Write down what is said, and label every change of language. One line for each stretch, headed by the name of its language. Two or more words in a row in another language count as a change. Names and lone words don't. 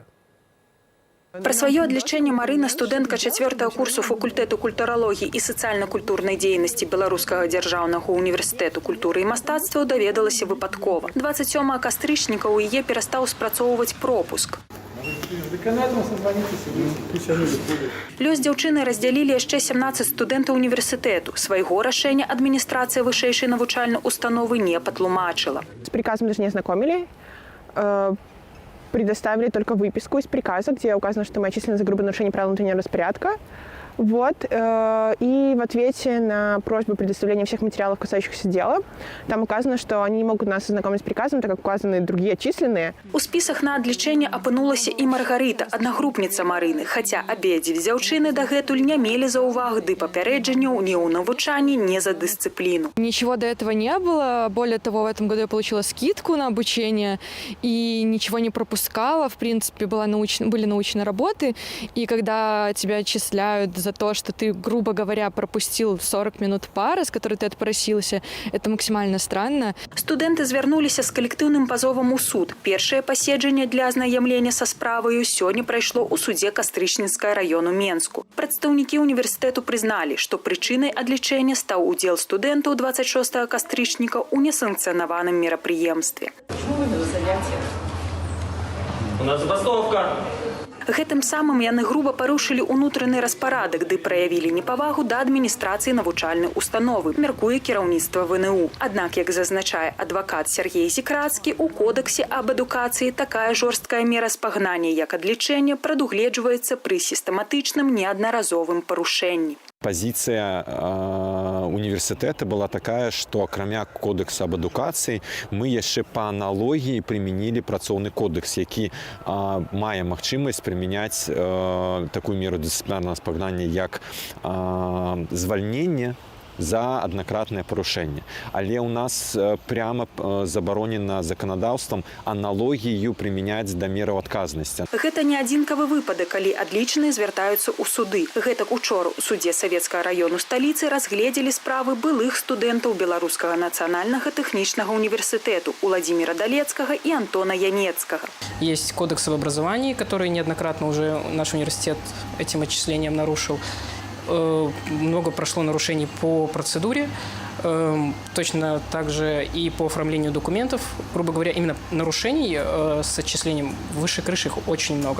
Belarusian: Пра сваё адлічэнне Марына, студэнтка 4-го курсу факультэту культуралогіі і сацыяльна-культурнай дзейнасці Беларускага дзяржаўнага універсітэту культуры і мастацтваў даведалася выпадкова. 27 кастрычніка ў яе перастаў спрацоўваць пропуск. Лёс дзяўчыны раздзялілі яшчэ 17 студэнтаў універсітэту. Свайго рашэння адміністрацыя вышэйшай навучальнай установы не патлумачыла.
Russian: С приказом даже не ознакомили. Предоставили только выписку из приказа, где указано, что мы отчислены за грубое нарушение правил внутреннего распорядка. Вот. И в ответе на просьбу предоставления всех материалов, касающихся дела, там указано, что они не могут нас ознакомить с приказом, так как указаны другие отчисленные.
Belarusian: У списах на адлічэнне апынулася і Маргарыта, аднагрупніца Марыны, хаця абедзве дзяўчыны дагэтуль не мелі заўваг ды папярэджанняў ні ў навучанні, ні за дысцыпліну.
Russian: Ничего до этого не было. Более того, в этом году я получила скидку на обучение и ничего не пропускала. В принципе, были научные работы. И когда тебя отчисляют за то, что ты, грубо говоря, пропустил 40 минут пары, с которой ты отпросился, это максимально странно.
Belarusian: Студэнты звярнуліся з калектыўным пазовам у суд. Першае паседжанне для азнаямлення са справаю сёння прайшло ў судзе Кастрычніцкага раёну Менску. Прадстаўнікі універсітэту прызналі, што прычынай адлічэння стаў удзел студэнтаў 26 кастрычніка ў несанкцыянаваным мерапрыемстве.
Russian: У нас забастовка.
Belarusian: Гэтым самым яны груба парушылі ўнутраны распарадак ды праявілі непавагу да адміністрацыі навучальнай установы, мяркуе кіраўніцтва ВНУ. Аднак, як зазначае адвакат Сергей Зікрацкі, у кодексе аб адукацыі такая жорсткая мера спагнання, як адлічэнне, прадугледжваецца пры сістэматычным неаднаразовым парушэнні.
Russian: Позиция университета была такая, что кроме кодекса об адукации мы еще по аналогии применили
Belarusian: працоўны кодекс, які мае магчымасць
Russian: применять такую меру дисциплинарного
Belarusian: спагнання, як звальненне за аднакратнае парушэнне. Але у нас прямо забаронена законодаўствам аналогію прымяняць да мераў адказнасці. Гэта не адзінкавы выпадак, калі адлічаныя звяртаюцца ў суды. Гэтак учора у суде Савецкага раёну сталіцы разгледзелі справы былых студэнтаў Беларускага нацыянальнага тэхнічнага універсітэту Уладзіміра Далецкага і Антона Янецкага.
Russian: Есть кодекс об образовании, который неоднократно уже наш университет этим отчислением нарушил. Много прошло нарушений по процедуре, точно так же и по оформлению документов. Грубо говоря, именно нарушений с отчислением выше крыши их очень много.